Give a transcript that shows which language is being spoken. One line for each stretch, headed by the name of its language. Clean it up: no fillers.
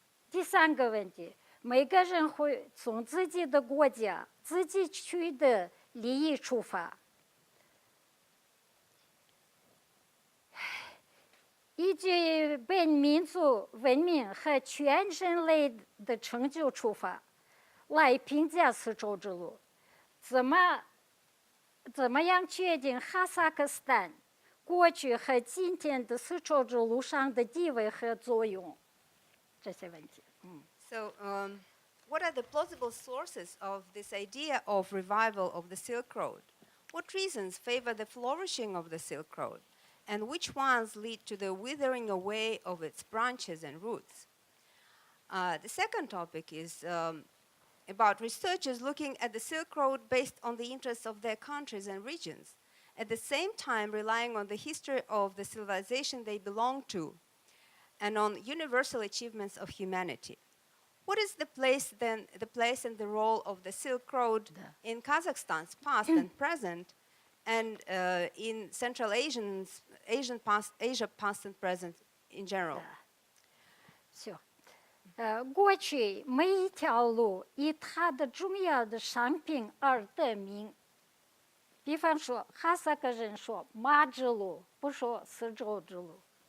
Chinese: 第3个问题，每个人会从自己的国家、自己区的利益出发，依据本民族文明和全人类的成就出发，来评价丝绸之路。怎么样确定哈萨克斯坦过去和今天的丝绸之路上的地位和作用？这些问题。
English: So, what are the plausible sources of this idea of revival of the Silk Road? What reasons favor the flourishing of the Silk Road? and which ones lead to the withering away of its branches and roots. The second topic is about researchers looking at the Silk Road based on the interests of their countries and regions, at the same time relying on the history of the civilization they belong to and on universal achievements of humanity. What is the place and the role of the Silk Road in Kazakhstan's past and present, and in Central Asia past and present in general?
Chinese: 行，过去每一条路以它的重要的商品而得名。比方说，哈萨克人说马之路，不说丝绸之路。